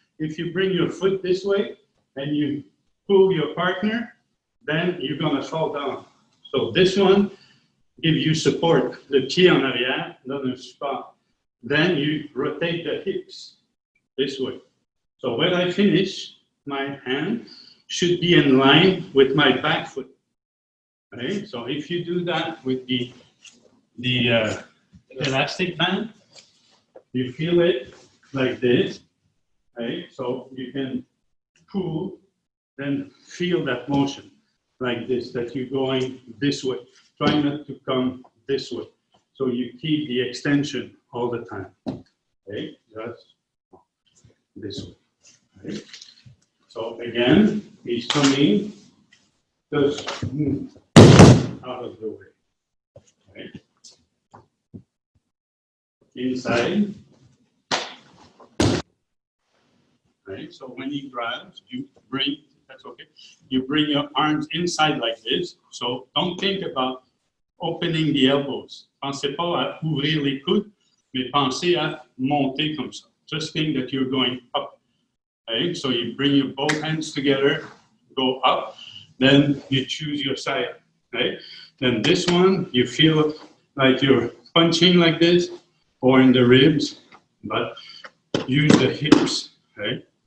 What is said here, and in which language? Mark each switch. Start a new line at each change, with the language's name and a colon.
English: If you bring your foot this way and you pull your partner, then you're going to fall down. So this one gives you support.
French: Le pied en arrière donne un support.
English: Then you rotate the hips this way. So when I finish, my hand should be in line with my back foot. Okay? So if you do that with the elastic band, you feel it like this. Okay? So you can pull, then feel that motion like this, that you're going this way. Try not to come this way. So you keep the extension all the time. Okay, just this way. Okay. So again, he's coming, just move out of the way. Okay. Inside. Right. So when he grabs, you bring, that's okay. You bring your arms inside like this. So don't think about opening the elbows.
French: Pensez pas à ouvrir les coudes, mais pensez à monter comme ça.
English: Just think that you're going up. Okay. So you bring your both hands together, go up, then you choose your side. Okay. Then this one, you feel like you're punching like this or in the ribs, but use the hips. Okay.